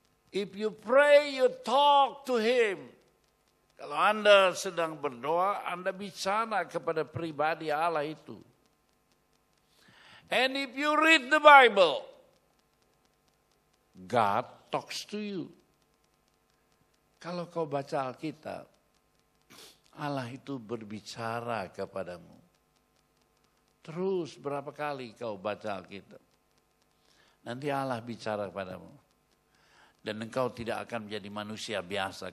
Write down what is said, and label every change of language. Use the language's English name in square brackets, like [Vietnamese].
[English] If you pray, you talk to Him. [Indonesian] Kalau Anda sedang berdoa, Anda bicara kepada pribadi Allah itu. [English] And if you read the Bible, God talks to you. [Indonesian] Kalau kau baca Alkitab, Allah itu berbicara kepadamu. Terus berapa kali kau baca Alkitab? Nanti Allah bicara kepadamu. Dan engkau tidak akan menjadi manusia biasa.